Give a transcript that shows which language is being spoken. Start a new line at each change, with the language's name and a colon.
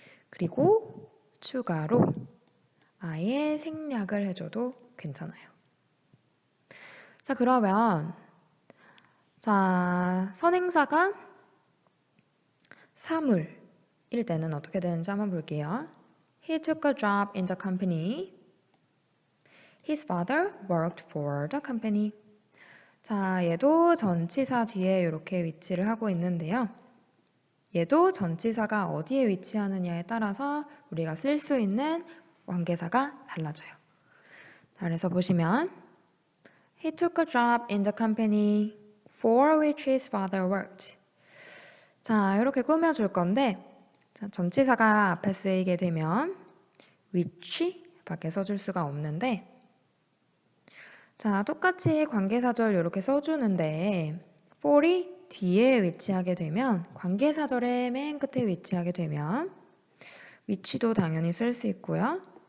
Korean: 그리고 추가로 아예 생략을 해줘도 괜찮아요. 자, 그러면 자, 선행사가 사물일 때는 어떻게 되는지 한번 볼게요.
English: He took a job in the company. His father worked for the company.
Korean: 자, 얘도 전치사 뒤에 이렇게 위치를 하고 있는데요. 얘도 전치사가 어디에 위치하느냐에 따라서 우리가 쓸 수 있는 관계사가 달라져요.
English: 자, 그래서 보시면 He took a job in the company for which his father worked.
Korean: 자, 이렇게 꾸며줄 건데 자, 전치사가 앞에 쓰이게 되면 which 밖에 써줄 수가 없는데 자, 똑같이 관계사절 이렇게 써주는데 for이 뒤에 위치하게 되면 관계사절의 맨 끝에 위치하게 되면 which도 당연히 쓸 수 있고요.